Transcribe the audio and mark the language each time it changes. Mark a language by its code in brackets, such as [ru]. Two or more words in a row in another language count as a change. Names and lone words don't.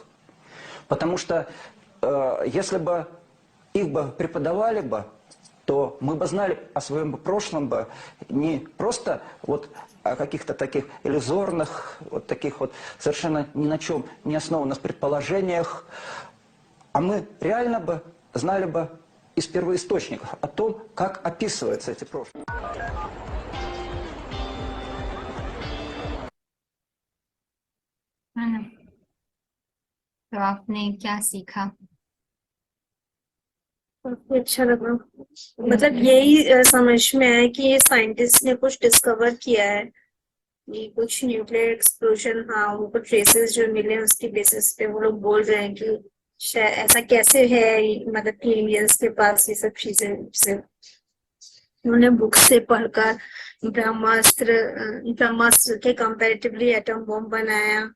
[ru] Потому что если бы их бы преподавали бы, то мы бы знали о своем прошлом бы не просто вот о каких-то таких иллюзорных, вот таких вот совершенно ни на чем не основанных предположениях, а мы реально бы знали бы из первоисточников о том, как описываются эти прошлые. [hi] तो आपने क्या सीखा? काफी अच्छा लगा। मतलब यही समझ में आया कि ये साइंटिस्ट ने कुछ डिस्कवर किया है, ये कुछ [en] nuclear explosion, [hi] हाँ उनको ट्रेसेस जो मिले हैं उसकी बेसिस पे वो लोग बोल रहे हैं कि शायद ऐसा कैसे है, मतलब कि इंडियंस के पास ये सब चीजें से उन्होंने बुक से पढ़कर ब्रह्मास्त्र के [en] comparatively atom bomb [hi] बनाया।